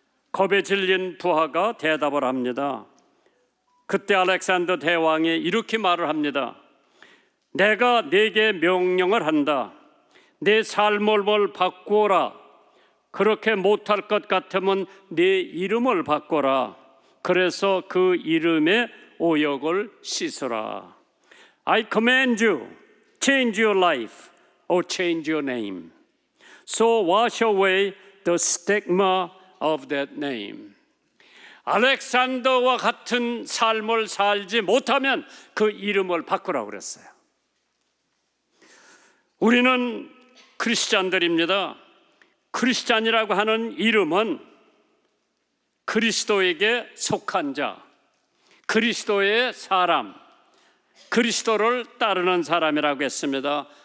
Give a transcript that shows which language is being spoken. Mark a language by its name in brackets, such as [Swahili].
[Korean] 겁에 질린 부하가 대답을 합니다. 그때 알렉산더 대왕이 이렇게 말을 합니다. 내가 네게 명령을 한다. 내 삶을 바꾸어라. 그렇게 못할 것 같으면 네 이름을 바꿔라. 그래서 그 이름의 오역을 씻어라. [English] I command you, change your life or change your name. So wash away the stigma of that name. [Korean] 알렉산더와 같은 삶을 살지 못하면 그 이름을 바꾸라고 그랬어요. 우리는 크리스찬들입니다. 크리스찬이라고 하는 이름은 그리스도에게 속한 자, 그리스도의 사람, 그리스도를 따르는 사람이라고 했습니다.